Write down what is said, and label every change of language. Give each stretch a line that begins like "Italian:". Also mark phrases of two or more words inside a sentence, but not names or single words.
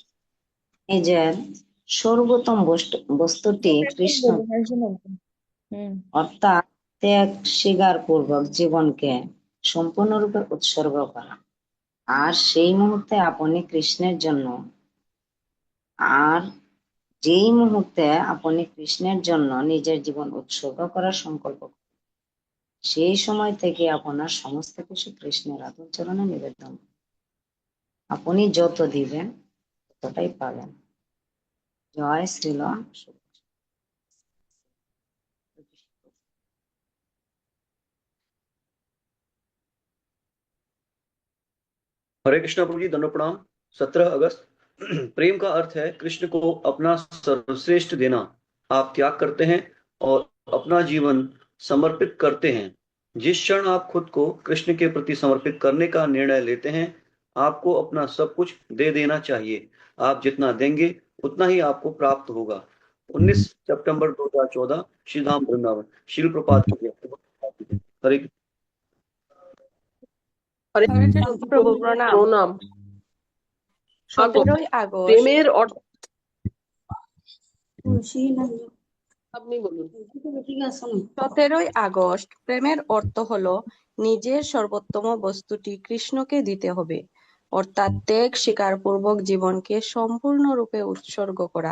Bangla: নিজের সর্বোত্তম বস্তুটি কৃষ্ণ অর্থাৎ ত্যাগ স্বীকার পূর্বক জীবনকে সম্পূর্ণরূপে উৎসর্গ করা, আর সেই মুহূর্তে আপনি কৃষ্ণের জন্য আর যেই মুহূর্তে আপনি কৃষ্ণের জন্য নিজের জীবন উৎসর্গ করার সংকল্প করেন, সেই সময় থেকে আপনার সমস্ত কিছু কৃষ্ণের আতুল চরণে নিবেদন। আপনি যত দিবেন ততটাই পাবেন। জয় শ্রীল।
Hindi: हरे कृष्णा प्रभु जी, दंडवत प्रणाम। 17 अगस्त। प्रेम का अर्थ है कृष्ण को अपना सर्वश्रेष्ठ देना। आप त्याग करते हैं और अपना जीवन समर्पित करते हैं। जिस क्षण आप खुद को कृष्ण के प्रति समर्पित करने का निर्णय लेते हैं, आपको अपना सब कुछ दे देना चाहिए। आप जितना देंगे उतना ही आपको प्राप्त होगा। 19 सितंबर 2014, श्री धाम वृंदावन। श्रील प्रभुपाद की जय। हरे
Bangla: হরে কৃষ্ণ প্রভু প্রণাম। প্রণাম। 17ই আগস্ট প্রেমের অর্থ, আপনি বলুন। 17ই আগস্ট প্রেমের অর্থ হলো নিজের সর্বোত্তম বস্তুটি কৃষ্ণকে দিতে হবে, অর্থাৎ ত্যাগ স্বীকার পূর্বক জীবনকে সম্পূর্ণরূপে উৎসর্গ করা।